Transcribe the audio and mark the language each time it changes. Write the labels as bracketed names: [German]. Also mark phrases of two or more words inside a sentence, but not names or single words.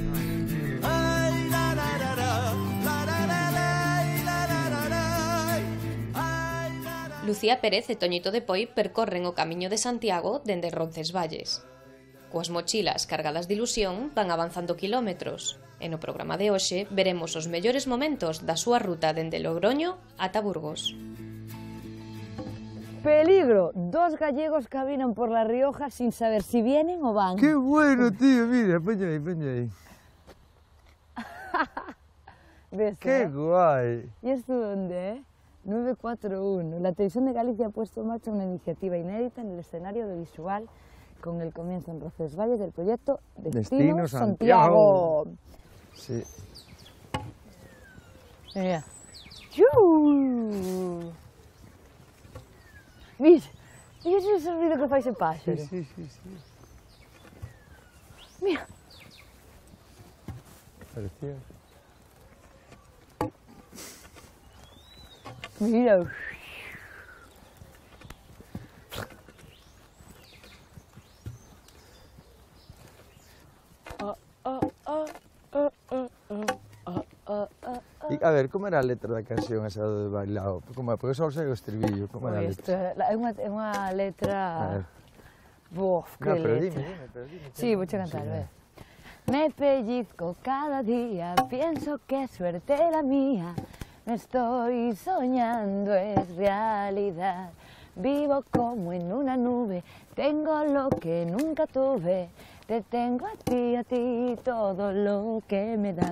[Galician] Lucía Pérez e Toñito de Poi percorren o camiño de Santiago dende Roncesvalles. Coas mochilas cargadas de ilusión van avanzando quilómetros e no programa de hoxe veremos os mellores momentos da súa ruta dende Logroño ata Burgos. [Spanish] Peligro, dos gallegos caminan por La Rioja sin saber si vienen o van. ¡Qué bueno, tío! Mira, [Galician] poño aí. [Spanish] ¿Ves? ¡Qué guay! ¿Y esto dónde, 941. La Televisión de Galicia ha puesto en marcha una iniciativa inédita en el escenario audiovisual con el comienzo en Roncesvalles del proyecto Destino Santiago. Sí. Mira. Mira, ese es el ruido que [Galician] fai ese páxaro. [Spanish] Sí. Mira. Parecía. Mira. [Galician] A ver, como era a letra da canción esa do bailao? Porque só sei o estribillo, como era a letra? É unha letra... Bof, que pero letra. dime. Sí, vou cantar, a ver. [Spanish] Me pellizco cada día, pienso que suerte la mía. Me estoy soñando, es realidad. Vivo como en una nube, tengo lo que nunca tuve. Te tengo a ti, todo lo que me das.